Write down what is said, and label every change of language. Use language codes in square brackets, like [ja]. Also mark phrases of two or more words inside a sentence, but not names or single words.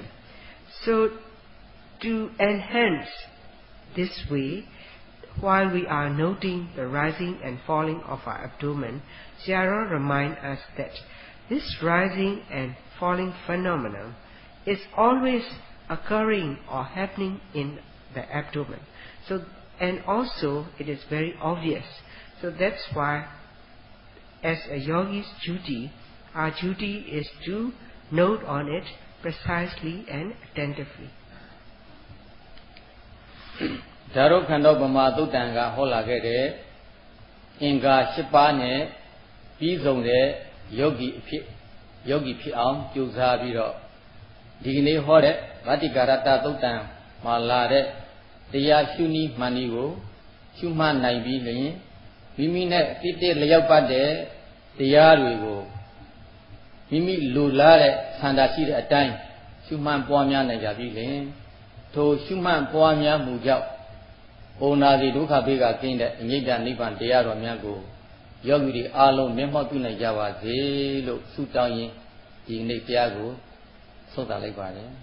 [en] So, to enhance this way, while we are noting the rising and falling of our abdomen, Sayadaw reminds us that this rising and falling phenomenon is always occurring or happening in the abdomen. So, and also it is very obvious. So that's why, as a yogi's duty, our duty is to note on it precisely and attentively. [my] ဒါတော့ခန္ဓာပမာသုတ်တံကဟောလာခဲ့တဲ့အင်္ဂါ၈ပါးနဲ့ပြီးဆုံးတဲ့ယောဂီဖြစ်အောင်ကြိုးစားပြီးတော့ဒီကနေ့ဟောတဲ့ဗတ္တိ ကာရတသုတ်တံမှာလာတဲ့တရားရှုနည်းမှန်နည်းကိုရှုမှတ်နိုင်ပြီးလျှင်မိမိနဲ့တိတိလျောက်ပတ်တဲ့တရားတွေကိုမိမိလိုလားတဲ့ဆန္ဒရှိတဲ့အတိုင်းရှုမှတ်ပွားများနိုင်ကြပြီလျှင်ထိုရှုမှတ်ပွားများမှုကြောင့်ဩနာတိဒုက္ခဘေးကကင်းတဲ့အငြိတ္တနိဗ္ဗာန်တရားတော်များကိုယောဂီတွေအားလုံးမျက်မှောက်ပြုနိုင်ကြပါစေလို့ဆုတောင်းရင်းဒီနေ့တရားကိုဆုံးသတ်လိုက်ပါတယ်